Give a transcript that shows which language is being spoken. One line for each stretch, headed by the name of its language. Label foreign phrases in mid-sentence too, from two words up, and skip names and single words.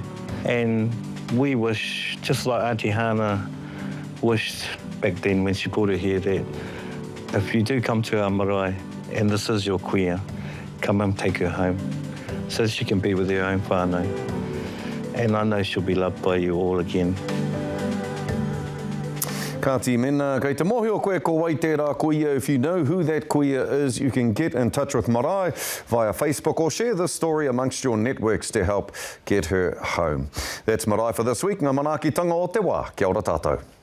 English: And we wish, just like Auntie Hana wished back then when she brought her here, that if you do come to our marae and this is your kuia, come and take her home so she can be with her own whānau. And I know she'll be loved by you all again.
Māori: Ka ti mena, kei te mohi o koe ko wai tērā kuia.
English: If you know who that kuia is, you can get in touch with Marae via Facebook or share this story amongst your networks to help get her home. That's Marae for this week.
Māori: Ngā manaakitanga o te wā. Kia ora tātou.